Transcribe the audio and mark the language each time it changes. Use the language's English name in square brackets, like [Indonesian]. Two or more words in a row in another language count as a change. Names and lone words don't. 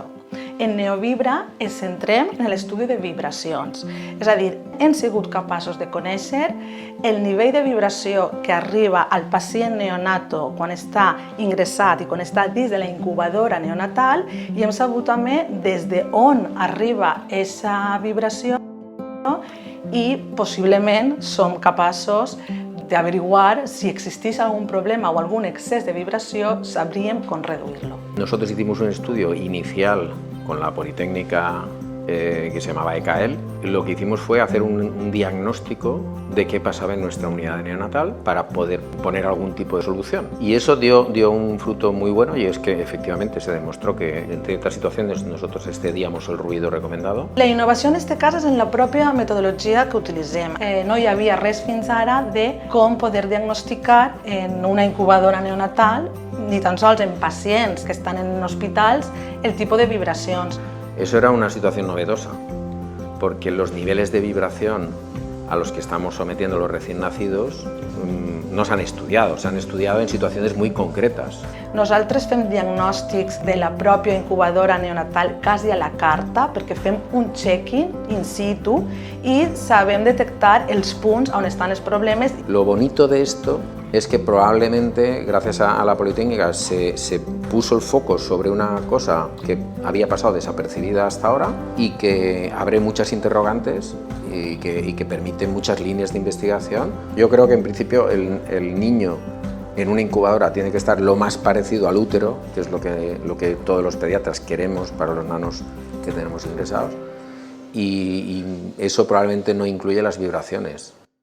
[Catalan] En Neovibra ens centrem en l'estudi de vibracions, és a dir, hem sigut capaços de conèixer el nivell de vibració que arriba al pacient neonato quan està ingressat i quan està dins de la incubadora neonatal i hem sabut també des d'on arriba aquesta vibració i possiblement som capaços d'averiguar si existís algún problema o algún excés de vibració, sabríem com reduir-lo. [Spanish] Nosotros hicimos un estudio inicial con la Politécnica que se llamaba ECAEL. Lo que hicimos fue hacer un diagnóstico de qué pasaba en nuestra unidad neonatal para poder poner algún tipo de solución. Y eso dio un fruto muy bueno, y es que efectivamente se demostró que en ciertas situaciones nosotros excedíamos el ruido recomendado. [Catalan] La innovació en aquest cas és en la pròpia metodologia que utilitzem. No hi havia res fins ara de com poder diagnosticar en una incubadora neonatal, ni tan sols en pacients que estan en hospitals, el tipus de vibracions. [Spanish] Eso era una situación novedosa, porque los niveles de vibración a los que estamos sometiendo a los recién nacidos no se han estudiado en situaciones muy concretas. [Catalan] Nosaltres fem diagnòstics de la pròpia incubadora neonatal quasi a la carta, perquè fem un check-in [Latin] in situ [Catalan] i sabem detectar els punts on estan els problemes. [Spanish] Lo bonito de esto es que probablemente, gracias a la Politécnica, se puso el foco sobre una cosa que había pasado desapercibida hasta ahora y que abre muchas interrogantes y que permite muchas líneas de investigación. Yo creo que en principio el niño en una incubadora tiene que estar lo más parecido al útero, que es lo que todos los pediatras queremos para los nanos que tenemos ingresados, y eso probablemente no incluye las vibraciones.